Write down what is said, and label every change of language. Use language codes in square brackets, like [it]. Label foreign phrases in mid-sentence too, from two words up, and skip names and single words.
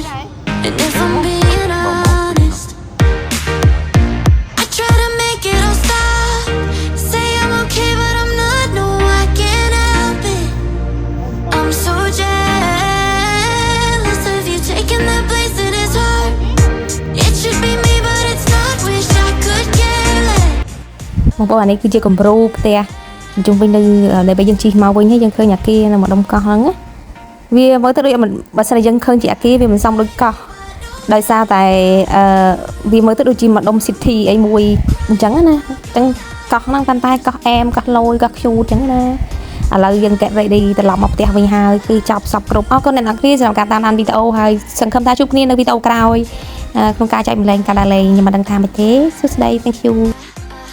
[en] And if I'm being honest, I try to make it all stop. Say I'm okay, but I'm not. No, I can't help it. I'm so jealous of you taking that place in his heart. It should be me, but it's not. Wish I could care less. [km] បងប្អូនអានេះគឺជាគំរូផ្ទះជុំវិញនៅដែលពេលយើងជិះមកវិញហើយយើងឃើញអាគារនៅម្ដុំកោះហ្នឹងណាវា មើលទៅដូចបើសិនតែយើងឃើញជាអាគារវាមិនសមដូចកោះដោយសារតែវាមើលទៅដូចជាម្ដុំ city អីមួយអញ្ចឹងណាអញ្ចឹងកោះហ្នឹងប៉ុន្តែកោះអែមកោះលយកោះខ្ជូតអញ្ចឹងណាឥឡូវយើង [en] get ready [km] ត្រឡប់មកផ្ទះវិញហើយគឺចប់សពគ្រប់អរគុណអ្នកនរគ្នាសម្រាប់ការតាមដានវីដេអូហើយសង្ឃឹមថាជួបគ្នានៅវីដេអូក្រោយក្នុងការចែកម្លែងការដើរលេងខ្ញុំមិនដឹងថាម៉េចទេសួស្ដី [en] thank you